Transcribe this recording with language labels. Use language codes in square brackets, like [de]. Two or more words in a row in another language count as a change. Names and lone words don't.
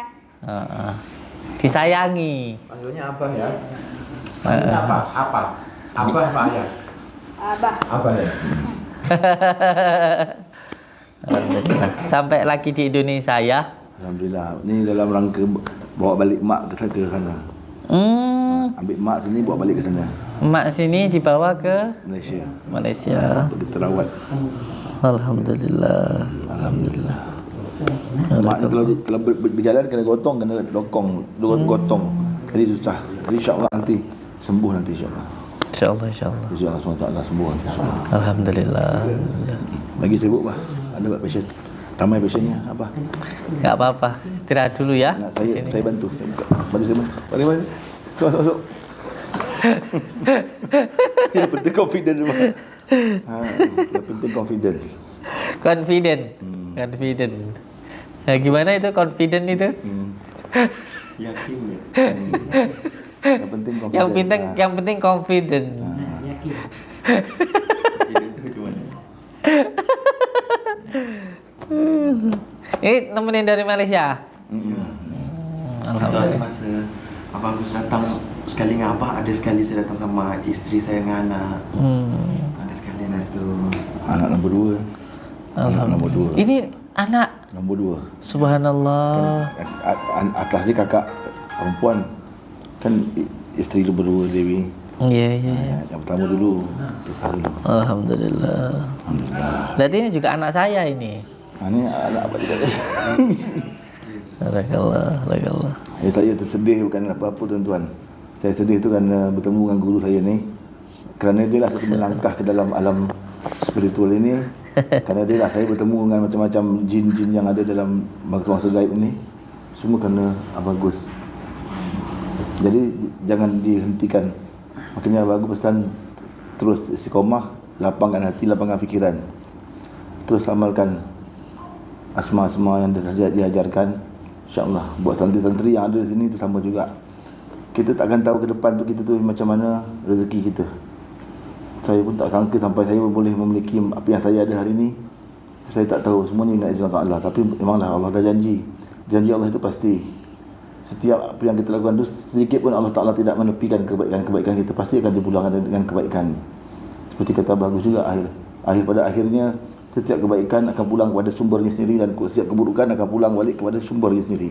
[id] Disayangi. panggilnya Abah ya. Apa? Abah apa ayah? Abah ya. Alhamdulillah. Sampai lagi di Indonesia ya? [ms] Alhamdulillah. Ini dalam rangka bawa balik mak ke sana. Ambil mak sini bawa balik ke sana. Mak sini dibawa ke Malaysia. Pergi terawat. Alhamdulillah. Alhamdulillah. Mak ni kalau berjalan kena gotong, kena gotong. Jadi susah. Jadi insya-Allah nanti sembuh nanti insya-Allah. Insyaallah insyaallah. Insya-Allah SWT sembuh nanti insya-Allah. Alhamdulillah. [id] Lagi sibuk bah. Ada buat pasien. Ramai pasiennya apa? Enggak apa-apa. Istirahat dulu ya. [ms] Nak saya bantu. Bantu. Mari. Masuk. [id] Yang penting confident rumah. Yang penting confident. Confident. Nah, gimana itu confident itu? Yakin ya. Yang penting confident. Yang penting confident. Yakin. Ini nemenin dari Malaysia. Alhamdulillah. [ms] Masa Abah Agus datang sekali dengan Abah, ada sekali saya datang sama isteri saya dengan anak. Ada sekali anak tu. Anak nombor 2. Anak nombor 2. Ini anak Nombor 2. Subhanallah. Atas dia kakak perempuan. Kan isteri nombor 2 Dewi. Iya. Yang pertama dulu. Besar dulu. Alhamdulillah. [id] Berarti ini juga anak saya ini. Ini anak apa juga. Barakallah. [ms] Saya tersedih bukan apa-apa tuan-tuan. Saya sedih tu kerana bertemu dengan guru saya ni. Kerana dia lah satu melangkah ke dalam alam spiritual ini. Kerana dia lah saya bertemu dengan macam-macam jin-jin yang ada dalam bangsa-bangsa gaib ni, semua kerana Abah Gus. Jadi jangan dihentikan. Makanya Abah Gus pesan terus istiqomah, lapangkan hati, lapangkan fikiran. Terus amalkan asma-asma yang diajarkan. InsyaAllah buat santri-santri yang ada di sini tu sama juga. Kita takkan tahu ke depan tu kita tu macam mana rezeki kita. Saya pun tak sangka sampai saya boleh memiliki apa yang saya ada hari ini. Saya tak tahu, semuanya ingat izin Allah. Tapi memanglah Allah dah janji. Janji Allah itu pasti. Setiap apa yang kita lakukan itu, sedikit pun Allah Ta'ala tidak menepikan kebaikan-kebaikan kita. Pasti akan dipulangkan dengan kebaikan. Seperti kata bagus juga akhir pada akhirnya, setiap kebaikan akan pulang kepada sumbernya sendiri, dan setiap keburukan akan pulang balik kepada sumbernya sendiri.